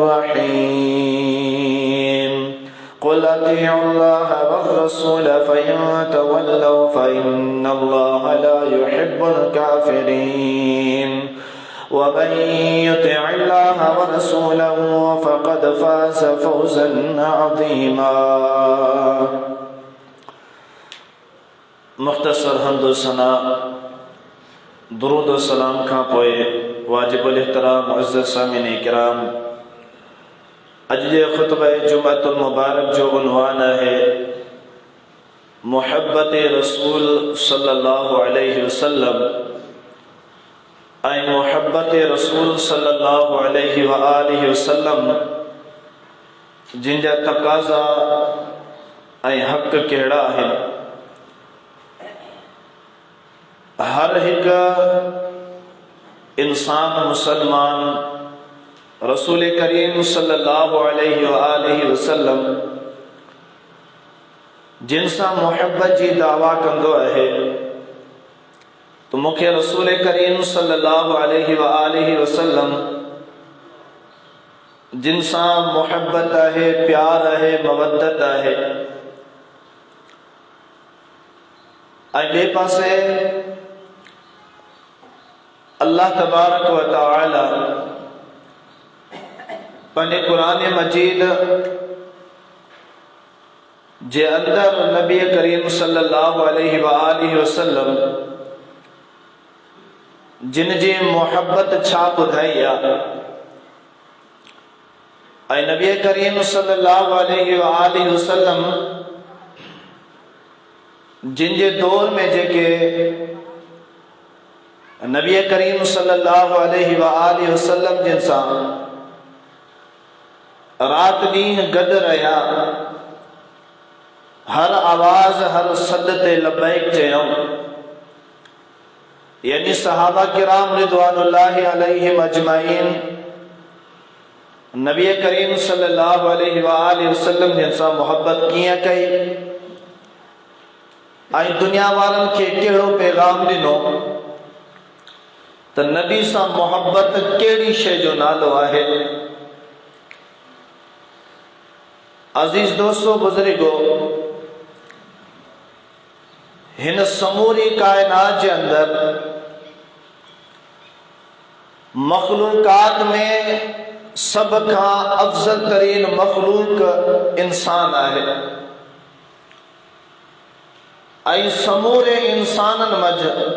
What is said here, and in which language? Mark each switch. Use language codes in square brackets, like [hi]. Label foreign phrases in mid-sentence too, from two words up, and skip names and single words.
[ar] رحيم قل أطيعوا الله والرسول فإن تولوا فإن الله لا يحب الكافرين ومن يطع الله ورسوله فقد فاز فوزا عظيما [sd] मुख्तसर हम्द सना दुरूद व सलाम खां पोए वाजिबुल एहतराम मुअज़्ज़ज़ सामिन किराम अज जे खुतबा जुमअतुल मुबारक जो उन्वान है मुहब्बत रसूल [ar] صلى الله عليه وسلم [sd] ऐं मुहब्बत रसूल [ar] صلى الله عليه وآله وسلم [sd] जिनजा तकाज़ा ऐं हक़ कहिड़ा आहिनि हर एक इंसान मुसलमान रसूल करीम [ar] صلى الله عليه وآله وسلم [sd] जिन सां मुहब्बत जी दावा कंदो आहे तो मुखे रसूल करीम [ar] صلى الله عليه وآله وسلم [sd] जिन सां मुहब्बत आहे प्यार आहे मवद्दत आहे ऐं ॿिए पासे अल्लाह [ar] تبارك وتعالى [sd] पंहिंजे क़ुरान मजीद जे अंदर नबी करीम [ar] صلى الله عليه وآله وسلم [sd] जिन जी मोहब्बत छा ॿुधाई आहे ऐं नबी करीम [ar] صلى الله عليه وآله وسلم [sd] जिन जे दौर में जेके नबी करीम [ar] صلى الله عليه وآله وسلم [sd] जिन सां रात ॾींहुं गॾु रहिया हर आवाज़ हर सद ते लब्बैक चयऊं यानी सहाबा किराम [ar] رضوان الله عليهم أجمعين [sd] नबी करीम [ar] صلى الله عليه وآله وسلم [sd] जिन सां मोहब्बत कीअं कई ऐं दुनिया वारनि खे कहिड़ो पैगाम ॾिनो त नबी सां मोहब्बत कहिड़ी शइ जो नालो आहे। अज़ीज दोस्तों बुज़ुर्गो हिन समूरी कायनात जे अंदर मखलूकात में सब खां अफजल तरीन मखलूक इंसान आहे ऐं समूरे इंसाननि मंझि